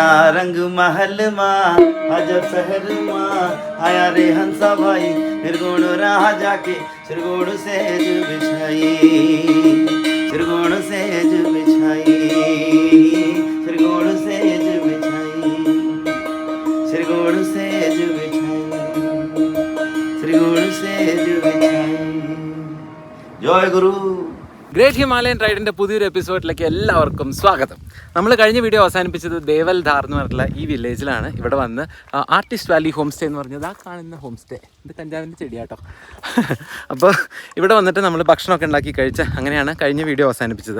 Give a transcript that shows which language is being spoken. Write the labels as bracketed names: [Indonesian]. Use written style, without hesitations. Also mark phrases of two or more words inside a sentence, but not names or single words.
[Hindi] रंग महल माँ अजब शहर माँ आया रे हंसा भाई निर्गुण राजा के निर्गुण सेज बिछाई निर्गुण सेज बिछाई निर्गुण सेज बिछाई निर्गुण सेज बिछाई निर्गुण सेज बिछाई जय गुरु [Malayalam] ഗ്രേറ്റ് ഹിമാലയൻ റൈഡിൻ്റെ പുതിയൊരു എപ്പിസോഡിലേക്ക് എല്ലാവർക്കും സ്വാഗതം. നമ്മൾ കഴിഞ്ഞ വീഡിയോ അവസാനിപ്പിച്ചത് ദേവൽധാർ എന്ന് പറഞ്ഞിട്ടുള്ള ഈ വില്ലേജിലാണ്. ഇവിടെ വന്ന് ആർട്ടിസ്റ്റ് വാലി [English] home stay [Malayalam] എന്ന് പറഞ്ഞത് ആ കാണുന്ന ഹോം സ്റ്റേ, ഇത് കഞ്ചാവിൻ്റെ ചെടിയാട്ടോ. അപ്പോൾ ഇവിടെ വന്നിട്ട് നമ്മൾ ഭക്ഷണമൊക്കെ ഉണ്ടാക്കി കഴിച്ച് അങ്ങനെയാണ് കഴിഞ്ഞ വീഡിയോ അവസാനിപ്പിച്ചത്.